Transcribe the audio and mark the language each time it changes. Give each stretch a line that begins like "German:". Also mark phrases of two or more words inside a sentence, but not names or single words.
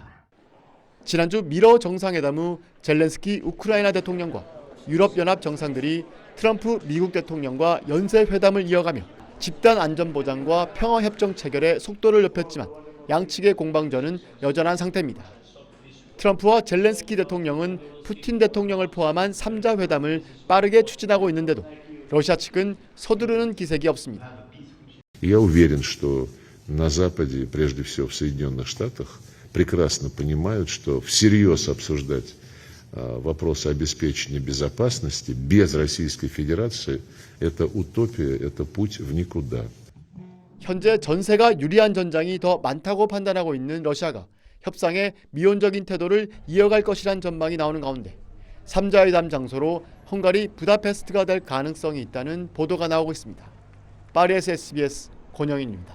Korean: 지난주 미러 정상회담 후 젤렌스키 우크라이나 대통령과 유럽연합 정상들이 트럼프 미국 대통령과 연쇄 회담을 이어가며 집단 안전보장과 평화협정 체결에 속도를 높였지만 양측의 공방전은 여전한 상태입니다. 트럼프와 젤렌스키 대통령은 푸틴 대통령을 포함한 3자 회담을 빠르게 추진하고 있는데도 러시아 측은 서두르는 기색이 없습니다.
Russian: Я уверен, что на Западе, прежде всего в Соединенных Штатах, прекрасно понимают, что всерьез обсуждать вопросы обеспечения безопасности без Российской Федерации – это утопия, это путь в никуда.
Korean: 현재 전세가 유리한 전장이 더 많다고 판단하고 있는 러시아가 협상에 미온적인 태도를 이어갈 것이란 전망이 나오는 가운데 3자회담 장소로 헝가리 부다페스트가 될 가능성이 있다는 보도가 나오고 있습니다. 파리에서 SBS 권영인입니다.